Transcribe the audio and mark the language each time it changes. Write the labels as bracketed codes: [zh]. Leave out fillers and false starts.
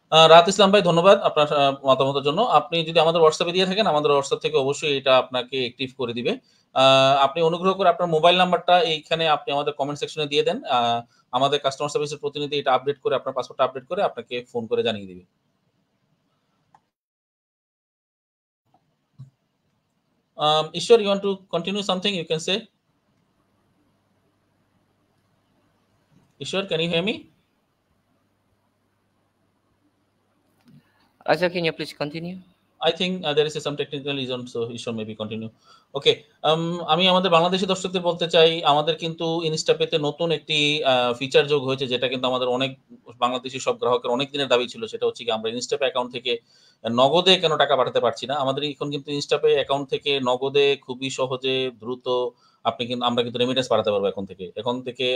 [bn] রাহাত ইসলাম ভাই, ধন্যবাদ আপনার মতামতের জন্য। আপনি যদি আমাদের হোয়াটসঅ্যাপে দিয়ে থাকেন, আমাদের হোয়াটসঅ্যাপ থেকে অবশ্যই এটা আপনাকে অ্যাক্টিভ করে দিবে। আপনি অনুগ্রহ করে আপনার মোবাইল নাম্বারটা এইখানে আপনি আমাদের কমেন্ট সেকশনে দিয়ে দেন। আমাদের কাস্টমার সার্ভিসের প্রতিনিধি এটা আপডেট করে, আপনার পাসপোর্টটা আপডেট করে আপনাকে ফোন করে জানিয়ে দিবে। [en] Ishwar, you want to continue something? You can say. Ishwar, can you hear me? Raja, can you please continue? I think there is some technical reason, so Ishwar maybe continue. [bn] Okay, আমি আমাদের বাংলাদেশি দর্শকদের বলতে চাই, আমাদের কিন্তু ইনস্টাপেতে নতুন একটি feature যোগ হয়েছে, যেটা কিন্তু আমাদের অনেক বাংলাদেশি সব গ্রাহকের অনেক দিনের দাবি ছিল। সেটা হচ্ছে কি, আমরা ইনস্টাপে অ্যাকাউন্ট থেকে নগদে কেন টাকা পাঠাতে পারছি না। আমাদের এখন কিন্তু ইনস্টাপে অ্যাকাউন্ট থেকে নগদে খুবই সহজে দ্রুত আমরা কিন্তু রেমিটেন্স পাঠাতে পারবো এখন থেকে।